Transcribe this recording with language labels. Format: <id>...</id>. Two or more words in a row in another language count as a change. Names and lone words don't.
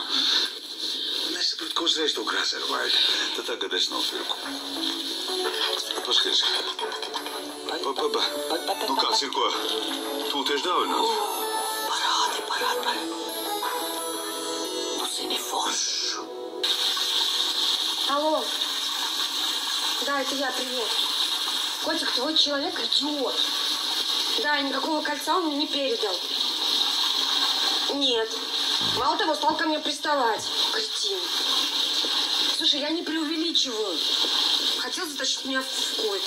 <lv>Nesapratu, ko uzreiz to krāsēru vajag. Tad tagad es nopirku. Paskaties. Nu, kāds ir ko? Tu tieši dāvināt? Parādi. Nu, zini, foršu.</lv> <ru>Алло. Да, это я, привет. Котик, твой человек идиот. Да, и никакого кольца он мне не передал. Нет. Мало того, стал ко мне приставать. Кретин. Слушай, я не преувеличиваю. Хотел затащить меня в койку.</ru>